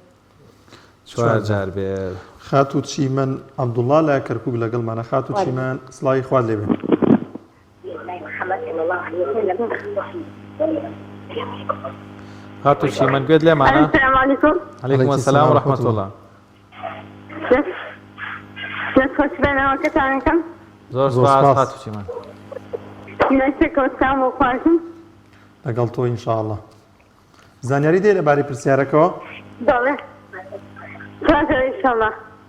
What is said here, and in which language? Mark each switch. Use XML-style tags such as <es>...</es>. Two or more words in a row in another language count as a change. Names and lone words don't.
<ckb>4 جار بێت. خاتو چیمەن عەبدوڵڵا لە کەرکووک لەگەڵمانە. خاتو چیمەن سڵاوی خوارد لێبێ. خاتو چیمەن گوێت لێمانە؟</ckb> <ar>السلام علیکم. عەلەیکم السلام ورحمة الله.</ar> <ckb>دەستخۆش بەناوەکەتانەکەم. زۆر سپاس خاتو چیمەن. نەسێکەوتام و خواردم لەگەڵ تۆ ئینشاءڵڵا. زانیاری دێ لەبارەی پرسیارەکەەوە؟ بەڵێ 4 جار ئینشاءڵڵا.</ckb>